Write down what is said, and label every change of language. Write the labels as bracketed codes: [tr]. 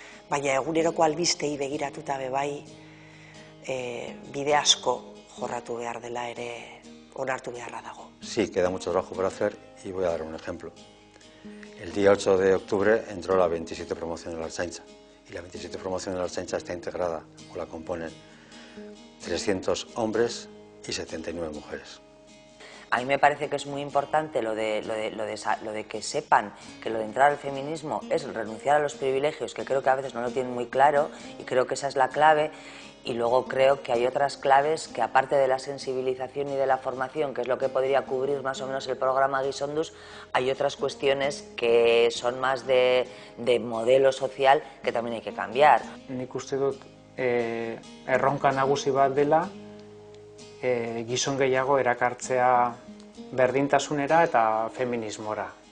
[eu] Baina eguneroko albistei begiratuta bebai bide asko jorratu behar dela ere onartu beharra dago. [es] Sí, queda mucho trabajo por hacer y voy a dar un ejemplo. El día 8 de octubre entró la 27 promoción de la Ertzaintza, y la 27 promoción de la Ertzaintza está integrada, o la componen, 300 hombres y 79 mujeres. A mí me parece que es muy importante lo de que sepan que lo de entrar al feminismo es renunciar a los privilegios, que creo que a veces no lo tienen muy claro, y creo que esa es la clave. Y luego creo que hay otras claves que, aparte de la sensibilización y de la formación, que es lo que podría cubrir más o menos el programa Gizonduz, hay otras cuestiones que son más de modelo social que también hay que cambiar. [eu] Nik uste dut erronka nagusi bat dela gizon gehiago erakartzea berdintasunera eta feminismora.